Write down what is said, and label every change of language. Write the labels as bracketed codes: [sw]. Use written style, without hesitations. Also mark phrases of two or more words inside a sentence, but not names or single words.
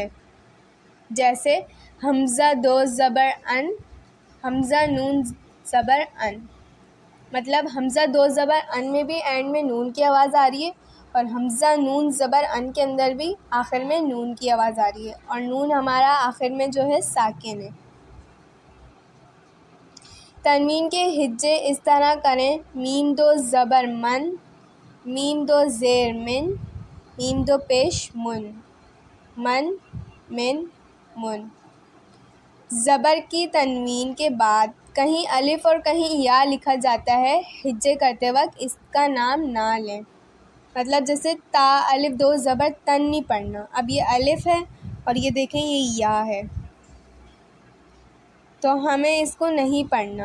[ur] جیسے حمزہ دو زبر ان، حمزہ نون زبر ان، مطلب حمزہ دو زبر ان میں بھی اینڈ میں نون کی آواز آ رہی ہے، اور حمزہ نون زبر ان کے اندر بھی آخر میں نون کی آواز آ رہی ہے، اور نون ہمارا آخر میں جو ہے ساکن ہے۔ تنوین کے ہجے اس طرح کریں: میم دو زبر من، میم دو زیر من، میم دو پیش من، من، من، من۔ زبر کی تنوین کے بعد کہیں الف اور کہیں یا لکھا جاتا ہے، ہجے کرتے وقت اس کا نام نہ لیں۔ مطلب جیسے تا الف دو زبر تن نہیں پڑھنا، اب یہ الف ہے اور یہ دیکھیں یہ یا ہے، تو ہمیں اس کو نہیں پڑھنا۔